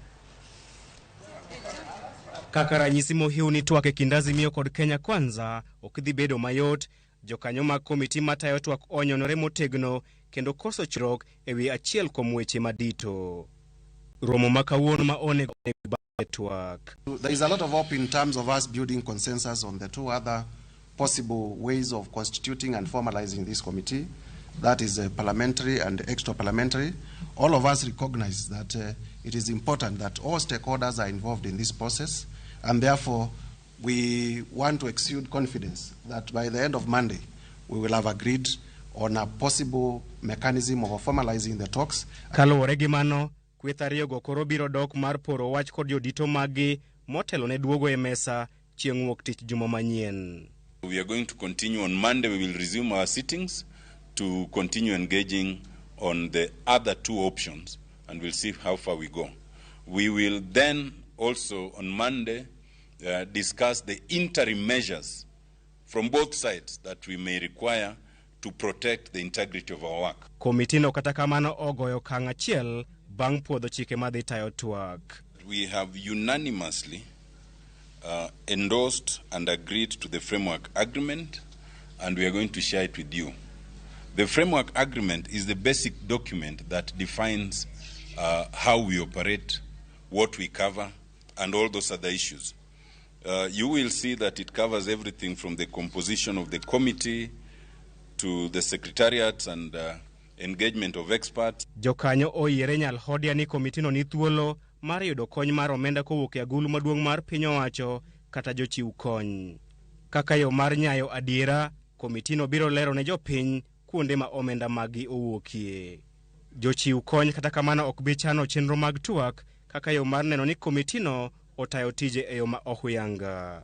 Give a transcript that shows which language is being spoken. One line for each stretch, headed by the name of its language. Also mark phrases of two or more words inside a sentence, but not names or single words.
Luo (Kenya and Tanzania): Kaka ranyisi mohiu ni twak e kind Azimio kod Kenya Kwanza ok dhi bedo mayot, jokanyo mag komiti matayo twak onyonore motegno kendo koso chirok e wi achiel kuom weche madito. Romo ma kawuono ma onego bagie twak.
English: There is a lot of hope in terms of us building consensus on the two other possible ways of constituting and formalizing this committee. That is parliamentary and extra-parliamentary. All of us recognize that it is important that all stakeholders are involved in this process, and therefore we want to exude confidence that by the end of Monday we will have agreed on a possible mechanism of formalizing the talks.
Luo (Kenya and Tanzania): Kaluwore gi mano, kweth ariyogo koro biro dok mar poro wach kod jodito magi motelo ne duogo e mesa chieng' wuok tich juma manyien.
English: We are going to continue on Monday. We will resume our sittings to continue engaging on the other two options, and we'll see how far we go. We will then also on Monday discuss the interim measures from both sides that we may require to protect the integrity of our work.
Luo (Kenya and Tanzania): Komitino kata kamano ogoyo okang' achiel bang' puodho chike madhi tayo twak.
English: We have unanimously endorsed and agreed to the framework agreement, and we are going to share it with you. The framework agreement is the basic document that defines how we operate, what we cover, and all those other issues. You will see that it covers everything from the composition of the committee to the secretariats and engagement of experts.
Luo (Kenya and Tanzania): Jokanyo oyiere nyal hodia ni komitino ni thuolo mar yudo kony mar omenda kowuok e agulu maduong' mar piny owacho kata jochiw kony. Kaka yo mar nyayo adiera, komitino biro lero ne jopiny kuonde ma omenda magi owuokie. Jochiw kony kata kamano ok bi chano chenro mag twak kaka yo mar neno ni komitino otayo tije e yo ma ohuyanga.